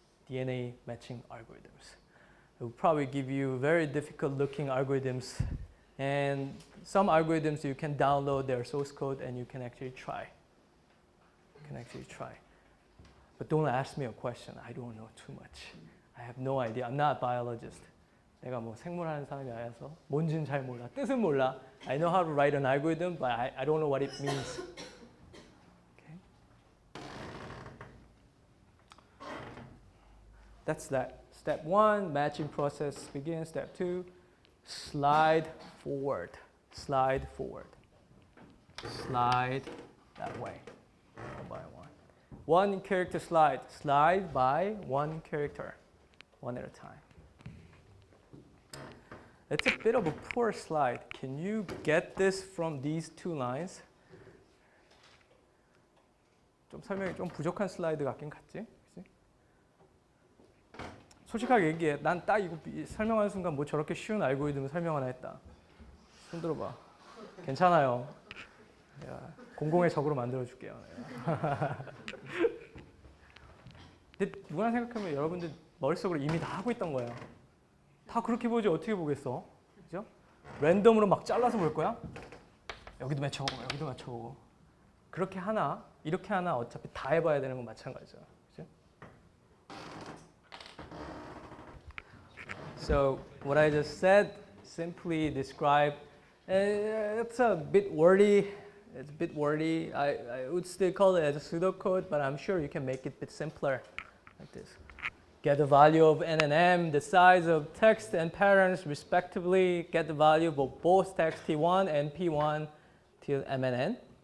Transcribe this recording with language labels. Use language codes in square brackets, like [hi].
[en] DNA matching algorithms. It will probably give you very difficult looking algorithms, and some algorithms you can download their source code and you can actually try. But don't ask me a question. I don't know too much. I have no idea. I'm not a biologist. [ko] 내가 뭐 생물하는 사람이 아니라서 뭔지는 잘 몰라. 뜻은 몰라. [en] I know how to write an algorithm, but I don't know what it means. Okay. That's that. Step 1, matching process begins. Step 2, slide forward. Slide forward. Slide that way. One by one. One character slide. Slide by one character. One at a time. It's a bit of a poor slide. Can you get this from these 2 lines? [ko] 좀 설명이 좀 부족한 슬라이드 같긴 같지? 그치? 솔직하게 얘기해. 난 딱 이거 설명하는 순간 뭐 저렇게 쉬운 알고리즘을 설명 하나 했다. 손 들어봐. 괜찮아요. 내가 공공의 적으로 만들어줄게요. 근데 누구나 생각하면 여러분들 머릿속으로 이미 다 하고 있던 거예요. 다 그렇게 보지 어떻게 보겠어? 그죠? 랜덤으로 막 잘라서 볼 거야? 여기도 맞춰보고 여기도 맞춰보고. 그렇게 하나, 이렇게 하나 어차피 다 해봐야 되는 건 마찬가지죠. 그죠? [en] So what I just said simply describe. It's a bit wordy. It's a bit wordy. I would still call it as a pseudocode, but I'm sure you can make it a bit simpler like this. get the value of n and m, the size of text and patterns respectively, get the value of both text t1 and p1 till m and n.